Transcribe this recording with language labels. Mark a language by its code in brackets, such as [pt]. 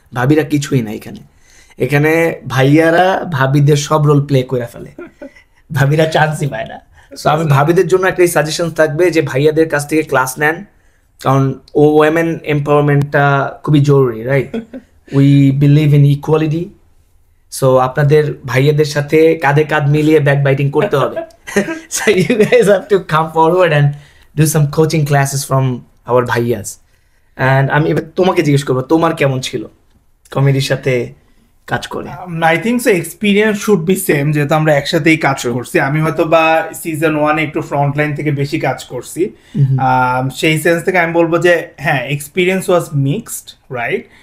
[bn] ভাবিরা কিছুই না এখানে, এখানে ভাইয়ারা ভাবিদের সব রোল প্লে করে ফেলে, ভাবিরা চান্সই পায় না। তো আমি ভাবিদের জন্য একটা সাজেশন থাকবে যে ভাইয়াদের কাছ থেকে ক্লাস নেন, কারণ ওমেন এম্পাওয়ারমেন্টটা খুবই জরুরি, right? [en] We believe in equality. [bn] So আপনাদের ভাইয়াদের সাথে কাঁধে কাঁধ মিলিয়ে ব্যাক বাইটিং করতে হবে। [en] So you guys have to come forward and do some coaching classes from our bhaiyas. [bn] And আমি এবার তোমাকে জিজ্ঞেস করবো তোমার কেমন ছিল কমিটির সাথে কাজ করে? [en] I think so experience should be same, [bn] যেহেতু আমরা একসাথেই কাজ করছি। আমি হয়তো বা সিজন 1 একটু ফ্রন্ট লাইন থেকে বেশি কাজ করছি, সেই সেন্স থেকে আমি বলবো যে হ্যাঁ, [en] experience was mixed, [bn] রাইট?